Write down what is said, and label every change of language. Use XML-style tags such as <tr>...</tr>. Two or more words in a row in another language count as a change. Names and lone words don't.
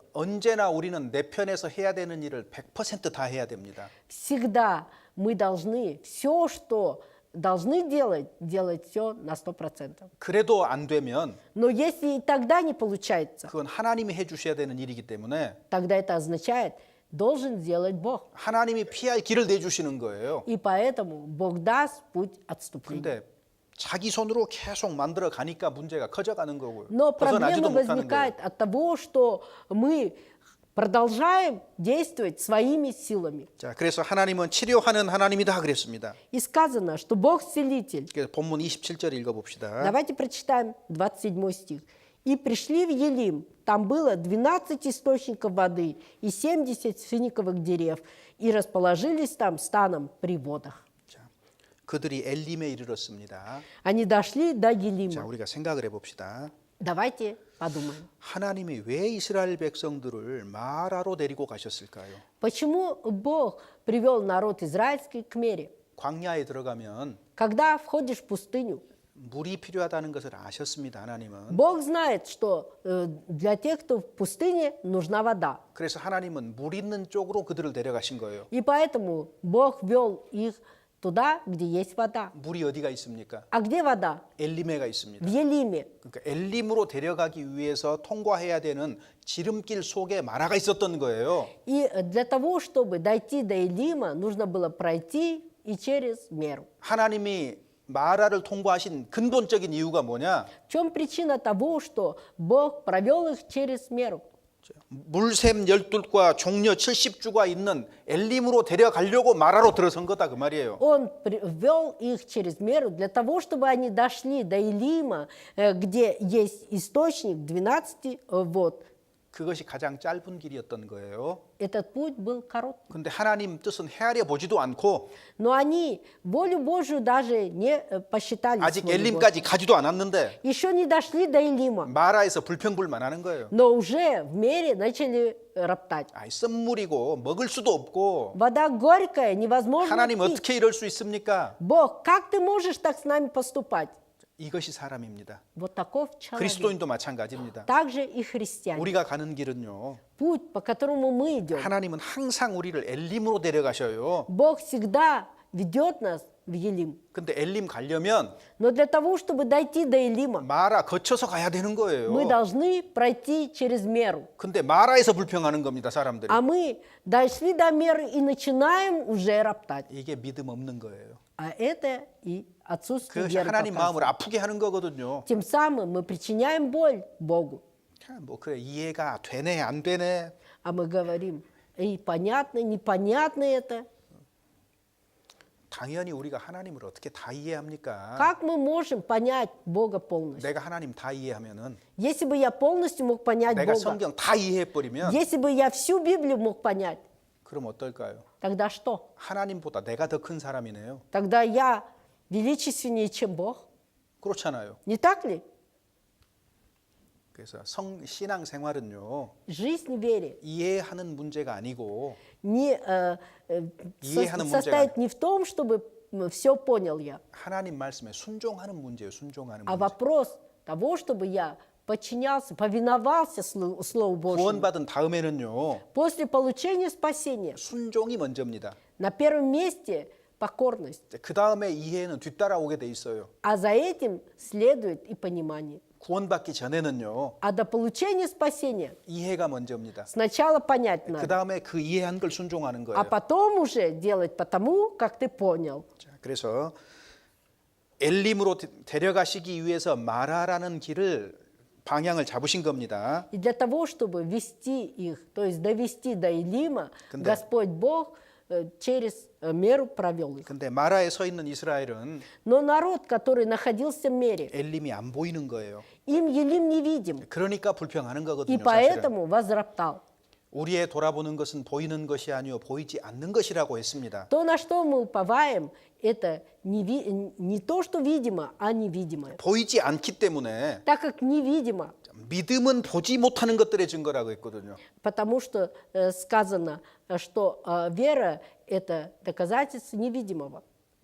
<ko>언제나 우리는 내 편에서 해야 되는 일을 100%다 해야 됩니다.</ko> <ru>Всегда мы должны все, что должны делать, делать все на 100%.</ru> <ko>그래도 안 되면</ko> <ru>Но если и тогда не получается,</ru> <ko>그건 하나님이 해주셔야 되는 일이기 때문에</ko> <ru>тогда это означает, должен сделать Бог.</ru> <ko>하나님이 피할 길을 내주시는 거예요.</ko> <ru>И поэтому Бог даст путь отступления.</ru> <ko>근데 자기 손으로 계속 만들어 가니까 문제가 커져가는 거고요.</ko> <ru>Но</ru> <ko>벗어나지도</ko> <ru>проблема</ru> <ko>못하는 거예요.</ko> <ru>возникает от того, что мы продолжаем действовать своими силами.</ru> <ko>자, 그래서 하나님은 치료하는 하나님이다 그랬습니다.</ko> <ru>И сказано, что Бог целитель.</ru> <ko>그래서 본문 27절 읽어봅시다.</ko> <ru>Давайте прочитаем 27 стих. «И пришли в Елим, там было 12 источников воды и 70 финиковых дерев, и расположились там станом при водах».</ru> <ko>자, 그들이 엘림에 이르렀습니다.</ko> <ru>Они дошли до</ru> <ko>자,</ko> <ru>Елима.</ru> <ko>우리가 생각을 해봅시다.</ko> <ru>Давайте подумаем.</ru> <ko>하나님이 왜 이스라엘 백성들을 마라로 데리고 가셨을까요?</ko> <ru>Почему Бог привел народ израильский к Мере?</ru> <ko>광야에 들어가면</ko> <ru>Когда входишь в пустыню,</ru> <ko>물이 필요하다는 것을 아셨습니다. 하나님은.</ko> <ru>Бог знает, что для тех, кто в пустыне, нужна вода.</ru> <ko>그래서 하나님은 물 있는 쪽으로 그들을 데려가신 거예요.</ko> <ru>И поэтому Бог вел их туда, где есть вода.</ru> <ko>물이 어디가 있습니까?</ko> <ru>А где вода?</ru> <ko>엘림에가</ko> <ru>В</ru> <ko>있습니다.</ko> <ru>Елиме.</ru> <ko>그러니까 엘림으로 데려가기 위해서 통과해야 되는 지름길 속에 마라가 있었던 거예요.</ko> <ru>И для того, чтобы дойти до Елима, нужно было пройти и через Меру.</ru> <ko>하나님이 마라를 통과하신 근본적인 이유가 뭐냐?</ko> <ru>В чем причина того, что Бог провел их через Меру?</ru> <ko>물샘 12과 종려 70주가 있는 엘림으로 데려가려고 마라로 들어선 거다 그 말이에요.</ko> <ru>Он ввел их через Меру для того, чтобы они дошли до Елима, где есть источник 12 вод.</ru> <ko>그것이 가장 짧은 길이었던 거예요.</ko> <ru>Этот путь был короткий.</ru> <ko>근데 하나님 뜻은 헤아려 보지도 않고</ko> <ru>Но они волю Божию даже не посчитали.</ru> <ko>아직</ko> <ru>свою волю.</ru> <ko>엘림까지 가지도 않았는데</ko> <ru>Еще не дошли до Елима,</ru> <ko>마라에서 불평불만 하는 거예요.</ko> <ru>но уже в Мере начали роптать.</ru> <ko>아이 썸물이고 먹을 수도 없고</ko> <ru>Вода горькая, невозможно</ru> <ko>하나님</ko> <ru>пить.</ru> <ko>어떻게 이럴 수 있습니까?</ko> <ru>Бог, как ты можешь так с нами поступать?</ru> <ko>이것이 사람입니다.</ko> <ru>Вот таков человек.</ru> <ko>그리스도인도 마찬가지입니다.</ko> <ru>Также и христиане.</ru> <ko>우리가 가는 길은요.</ko> <ru>Путь, по которому мы идем.</ru> <ko>하나님은 항상 우리를 엘림으로 데려가셔요.</ko> <ru>Бог всегда ведет нас в Елим.</ru> <ko>근데 엘림 가려면</ko> <ru>Но для того, чтобы дойти до Елима,</ru> <ko>마라 거쳐서 가야 되는 거예요.</ko> <ru>мы должны пройти через Меру.</ru> <ko>근데 마라에서 불평하는 겁니다, 사람들이.</ko> <ru>А мы дошли до Меры и начинаем уже роптать.</ru> <ko>이게 믿음 없는 거예요.</ko> <ru>А это и отсутствие</ru> <ko>그것이</ko> <ru>веры</ru> <ko>하나님 마음을</ko> <ru>показывает.</ru> <ko>아프게 하는 거거든요.</ko> <ru>Тем самым мы причиняем боль Богу.</ru> <ko>뭐 그래 이해가 되네 안 되네.</ko> <ru>А мы говорим, и понятно, непонятно это.</ru> <ko>당연히 우리가 하나님을 어떻게 다 이해합니까?</ko> <ru>Как мы можем понять Бога полностью?</ru> <ko>내가 하나님 다 이해하면은</ko> <ru>Если бы я полностью мог понять</ru> <ko>내가</ko> <ru>Бога,</ru> <ko>성경 다 이해해 버리면</ko> <ru>если бы я всю Библию мог понять,</ru> <ko>그럼 어떨까요?</ko> <ru>тогда что?</ru> <ko>하나님보다 내가 더 큰 사람이네요.</ko> <ru>Тогда я величественнее, чем Бог.</ru> <ko>그렇잖아요.</ko> <ru>Не так ли?</ru> <ko>그래서 신앙 생활은요.</ko> <ru>Жизнь в вере</ru> <ko>이해하는 문제가 아니고</ko> <ru>не,</ru> <ko>이해하는</ko> <ru>состоит</ru> <ko>문제가</ko> <ru>не в том, чтобы все понял я,</ru> <ko>하나님 말씀에 순종하는 문제예요. 순종하는</ko> <ru>а</ru> <ko>문제.</ko> <ru>вопрос того, чтобы я подчинялся, повиновался Слову Божьему.</ru> <ko>구원받은 다음에는요.</ko> <ru>После получения спасения</ru> <ko>순종이 먼저입니다.</ko> <ru>на первом месте покорность,</ru> <ko>그 다음에 이해는 뒤따라오게 돼 있어요.</ko> <ru>а за этим следует и понимание.</ru> <ko>구원받기 전에는요.</ko> <ru>А до получения спасения</ru> <ko>이해가 먼저입니다.</ko> <ru>сначала понять</ru> <ko>그</ko> <ru>надо,</ru> <ko>다음에 그 이해한 걸 순종하는 거예요.</ko> <ru>а потом уже делать потому, как ты понял.</ru> <ko>자, 그래서 엘림으로 데려가시기 위해서 마라라는 길을 방향을 잡으신 겁니다.</ko> <ru>И для того, чтобы вести их, то есть довести до Илима,</ru> <ko>근데-</ko> <ru>Господь Бог через меру провел их.</ru> <ko>근데 마라에 서 있는 이스라엘은</ko> <ru>Но народ, который находился в мере,</ru> <ko>엘림이 안 보이는 거예요.</ko> <ru>им Елим невидим,</ru> <ko>그러니까 불평하는</ko> <ru>и</ru> <ko>거거든요. 사실은.</ko> <ru>поэтому возроптал.</ru> <ko>우리의 돌아보는 것은 보이는 것이 아니요 보이지 않는 것이라고 했습니다.</ko> <ru>То, на что мы уповаем, это не то, что видимо, а невидимое.</ru> <ko>보이지 않기 때문에</ko> <ru>Так как невидимо,</ru> <ko>믿음은 보지 못하는 것들의 증거라고 했거든요.</ko> <ru>потому что сказано, что вера – это доказательство невидимого.</ru>